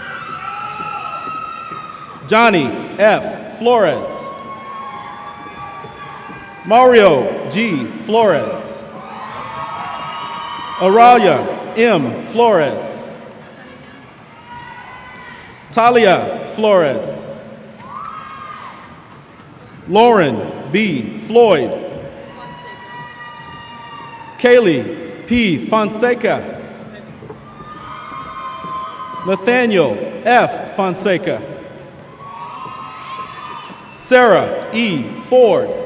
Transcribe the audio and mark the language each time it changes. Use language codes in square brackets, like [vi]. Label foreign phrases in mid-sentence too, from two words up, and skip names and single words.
[en] Johnny F. Flores. Mario G. Flores. Aralia M. Flores. Talia Flores. Lauren B. Floyd. Kaylee P. Fonseca. Nathaniel F. Fonseca. Sarah E. Ford.